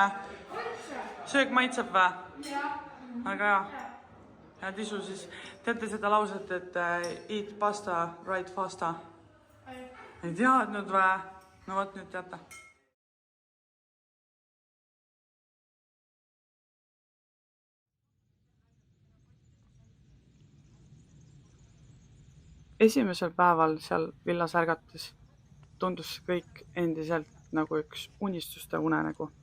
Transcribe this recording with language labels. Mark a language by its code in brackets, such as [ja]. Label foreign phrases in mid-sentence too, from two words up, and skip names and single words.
[et] Söök maitseb vä? Väga hea. Head isu siis. Teate seda lauset, et [en] eat pasta, right fasta? [et] Ei teadnud vä? No vot nüüd teate. Esimesel päeval seal villas ärgates tundus see kõik endiselt nagu üks unistuste unenägu.